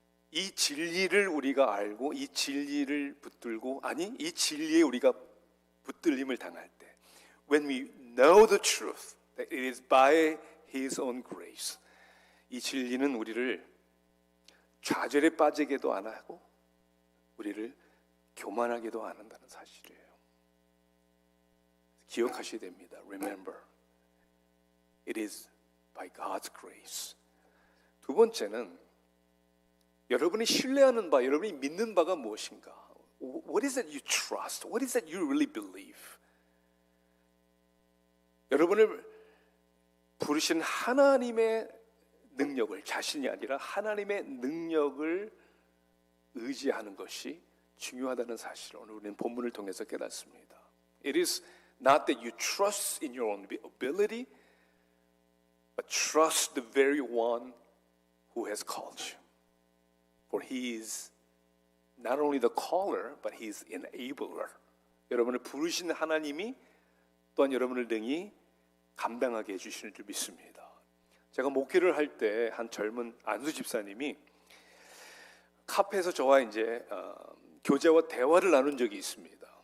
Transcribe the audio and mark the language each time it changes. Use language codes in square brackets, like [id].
[ko] 이 진리를 우리가 알고 이 진리를 붙들고, 아니 이 진리에 우리가 붙들림을 당할 때, [en] when we know the truth that it is by His own grace, [ko] 이 진리는 우리를 좌절에 빠지게도 안 하고 우리를 교만하게도 안 한다는 사실이에요. 기억하셔야 됩니다. [en] Remember, it is by God's grace. [ko] 두 번째는 여러분이 신뢰하는 바, 여러분이 믿는 바가 무엇인가? [en] What is that you trust? What is that you really believe? [ko] 여러분을 부르신 하나님의 능력을, 자신이 아니라 하나님의 능력을 의지하는 것이 중요하다는 사실을 오늘 우리는 본문을 통해서 깨닫습니다. [en] It is not that you trust in your own ability, but trust the very one who has called you. For he is not only the caller, but he is enabler. [ko] 여러분을 부르신 하나님이 또한 여러분을 능히 감당하게 해주시는 줄 믿습니다. 제가 목회를 할 때 한 젊은 안수 집사님이 카페에서 저와 이제 교제와 대화를 나눈 적이 있습니다.